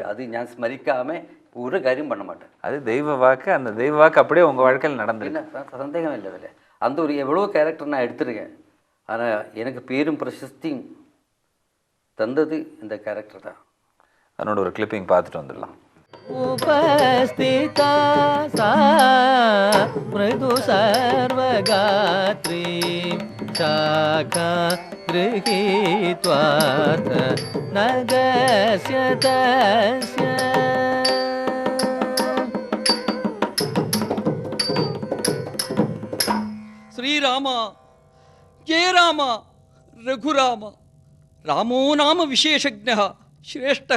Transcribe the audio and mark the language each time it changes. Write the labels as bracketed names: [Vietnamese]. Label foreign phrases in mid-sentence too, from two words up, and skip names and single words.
[Tamil] அது நான் ஸ்மரிக்காமல் ஒரு காரியம் பண்ண மாட்டேன். அது தெய்வ வாக்கு. அந்த தெய்வ வாக்கு அப்படியே உங்கள் வாழ்க்கையில் நடந்துருக்கு. சந்தேகம் இல்லை. அதில் அந்த ஒரு எவ்வளோ கேரக்டர் நான் எடுத்திருக்கேன். ஆனால் எனக்கு பேரும் பிரசஸ்தியும் தந்தது இந்த கேரக்டர் தான். அதனோட ஒரு கிளிப்பிங் பார்த்துட்டு வந்துடலாம். [Sanskrit] उपस्थिता सा मृदु सर्वगात्री शाखा गृहीत्वार्थ नगस्य तस्य श्रीराम जय राम रघुराम रामो नाम विशेषज्ञः श्रेष्ठः